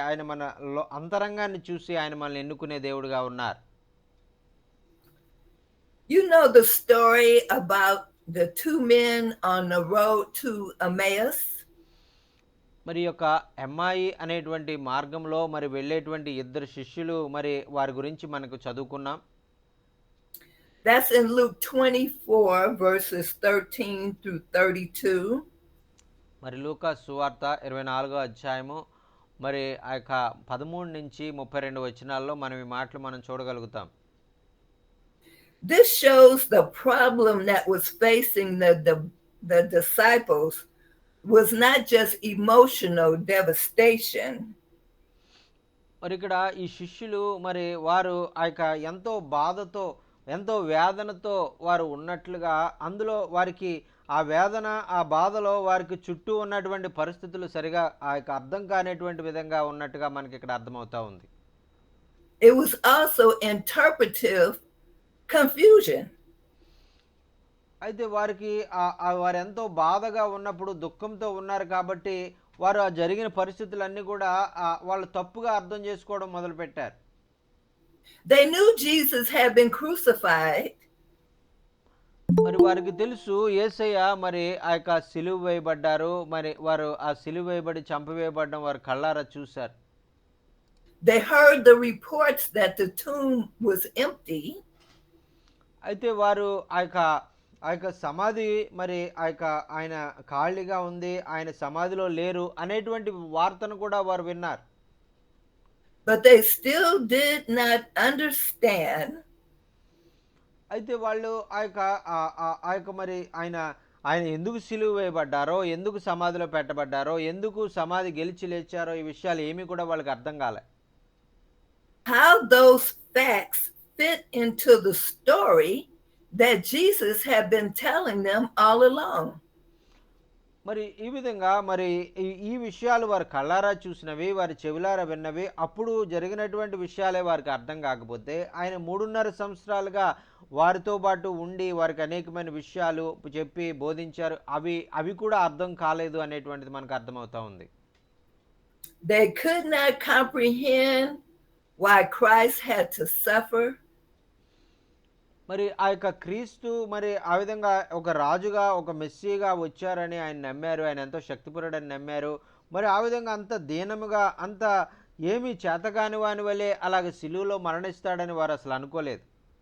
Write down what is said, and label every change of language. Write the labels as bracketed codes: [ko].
[te] ఆయన మన అంతరంగాన్ని చూసి ఆయన మనల్ని ఎన్నుకునే దేవుడుగా ఉన్నారు. [en] You know the story about the two men on the road to Emmaus? [te] మరి యొక్క ఎమ్మాయి అనేటువంటి మార్గంలో మరి వెళ్ళేటువంటి ఇద్దరు శిష్యులు, మరి వారి గురించి మనకు చదువుకున్నాం. [en] That's in Luke 24 verses 13 through 32. [te] మరి లూకా సువార్త 24వ అధ్యాయము మరి ఆ యొక్క 13 నుంచి 32 వచనాల్లో మనం ఈ మాటలు మనం చూడగలుగుతాం. [en] This shows the problem that was facing the disciples was not just emotional devastation. [te] మరి ఇక్కడ ఈ శిష్యులు మరి వారు ఆ యొక్క ఎంతో బాధతో, ఎంతో వేదనతో వారు ఉన్నట్లుగా, అందులో వారికి ఆ వేదన, ఆ బాధలో వారికి చుట్టూ ఉన్నటువంటి పరిస్థితులు సరిగా ఆ యొక్క అర్థం కానిటువంటి విధంగా ఉన్నట్టుగా మనకి ఇక్కడ అర్థమవుతా ఉంది. [en] It was also interpretive confusion. [te] అయితే వారికి వారు ఎంతో బాధగా ఉన్నప్పుడు, దుఃఖంతో ఉన్నారు కాబట్టి వారు ఆ జరిగిన పరిస్థితులన్నీ కూడా వాళ్ళు తప్పుగా అర్థం చేసుకోవడం మొదలుపెట్టారు. [en] They knew Jesus had been crucified. [te] మరి వారికి తెలుసు యేసయ్య మరి ఆ యొక్క సిలువ వేయబడ్డారు, మరి వారు ఆ సిలువ వేయబడి చంపివేయబడడం వారు కళ్ళారా చూశారు. [en] They heard the reports that the tomb was empty. [te] అయితే వారు ఆ యొక్క సమాధి మరి ఆయన ఖాళీగా ఉంది, ఆయన సమాధిలో లేరు అనేటువంటి వార్తను కూడా వారు విన్నారు. [en] But they still did not understand. [te] అయితే వాళ్ళు ఆ యొక్క మరి ఆయన ఎందుకు సిలువ వేయబడ్డారో, ఎందుకు సమాధిలో పెట్టబడ్డారో, ఎందుకు సమాధి గెలిచి లేచారో ఈ విషయాలు ఏమీ కూడా వాళ్ళకి అర్థం కాలే. [en] How those facts fit into the story that Jesus had been telling them all along. [te] మరి ఈ విధంగా మరి ఈ విషయాలు వారి కళ్ళారా చూసినవి, వారి చెవులారా విన్నవి, అప్పుడు జరిగినటువంటి విషయాలే వారికి అర్థం కాకపోతే ఆయన 3.5 సంవత్సరాలుగా వారితో పాటు ఉండి వారికి అనేకమైన విషయాలు చెప్పి బోధించారు. అవి కూడా అర్థం కాలేదు అనేటువంటిది మనకు అర్థమవుతా ఉంది. [en] They could not comprehend why Christ had to suffer. [te] మరి ఆ యొక్క క్రీస్తు మరి ఆ విధంగా ఒక రాజుగా, ఒక మెస్సీగా వచ్చారని ఆయన నమ్మారు. ఆయన ఎంతో శక్తిపరుడని నమ్మారు. మరి ఆ విధంగా అంత దీనముగా, అంత ఏమీ చేతకాని వాని వలె అలాగ సిలువలో మరణిస్తాడని వారు అసలు అనుకోలేదు.